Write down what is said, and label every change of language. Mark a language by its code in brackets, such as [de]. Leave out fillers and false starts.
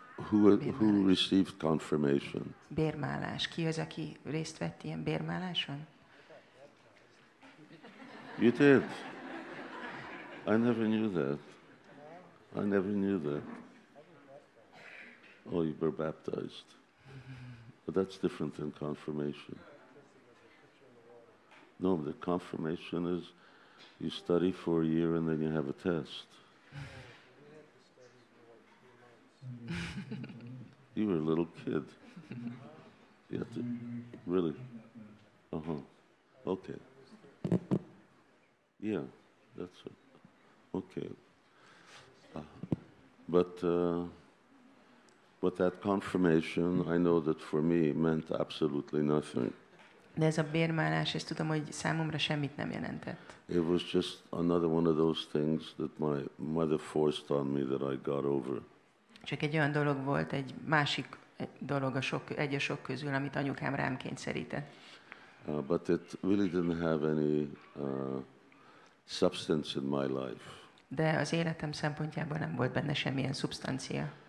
[en] Who received confirmation? [hu] Bérmálás. Ki az, aki részt vett ilyen bérmáláson? [en] You did. I never knew that. I never knew that. Oh, you were baptized. But that's different than confirmation. No, the confirmation is you study for a year and then you have a test. You were a little kid. You had to, really? Uh-huh. Okay. Yeah, that's it. Okay. But that confirmation, I know that for me meant absolutely nothing. [hu] De ez a bérmálás, ezt tudom, hogy számomra semmit nem jelentett. [en] It was just another one of those things that my mother forced on me that I got over. [hu] Csak egy olyan dolog volt, egy másik dolog a sok közül, amit anyukám rám kényszerített. [en] But it really didn't have any substance in my life. [hu] De az életem szempontjából nem volt benne semmilyen szubstancia.